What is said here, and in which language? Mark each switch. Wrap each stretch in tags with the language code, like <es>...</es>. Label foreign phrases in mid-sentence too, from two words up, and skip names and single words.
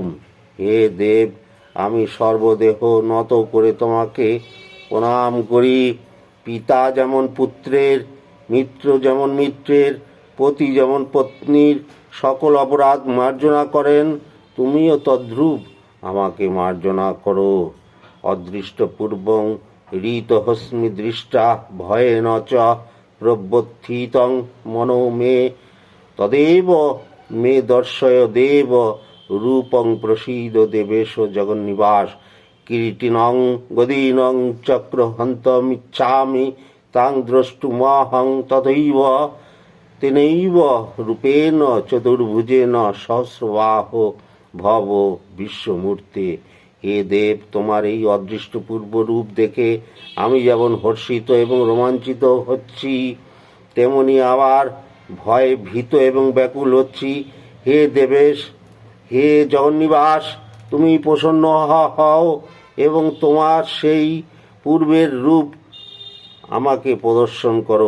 <bn>হে দেব, আমি সর্বদেহ নত করে তোমাকে প্রণাম করি। পিতা যেমন পুত্রের, মিত্র যেমন মিত্রের, পতি যেমন পত্নীর সকল অপরাধ মার্জনা করেন, তুমিও তদ্রূপ আমাকে মার্জনা করো।</bn> <sa>অদৃষ্টপূর্বং ঋতহস্মি দৃষ্টা ভয়েন চ প্রবর্তিতং মনো মে তদেব মে দর্শয় দেব রূপং প্রসীদ দেবেশ জগন্নিবাস। কিরীটিনং গদীনং চক্রহন্তমিচ্ছামি তাং দ্রষ্টুমহং তথৈব তেনৈব রূপেণ চতুর্ভুজেন সহস্রবাহ ভব বিশ্বমূর্তে।</sa> <bn>হে দেব, তোমার এই অদৃষ্টপূর্ব রূপ দেখে আমি যেমন হর্ষিত এবং রোমাঞ্চিত হচ্ছি, তেমনি আবার ভয়ে ভীত এবং ব্যাকুল হচ্ছি। হে দেবেশ, হে জগন্নিবাস, তুমি প্রসন্ন হও এবং তোমার সেই পূর্বের রূপ আমাকে প্রদর্শন করো।</bn>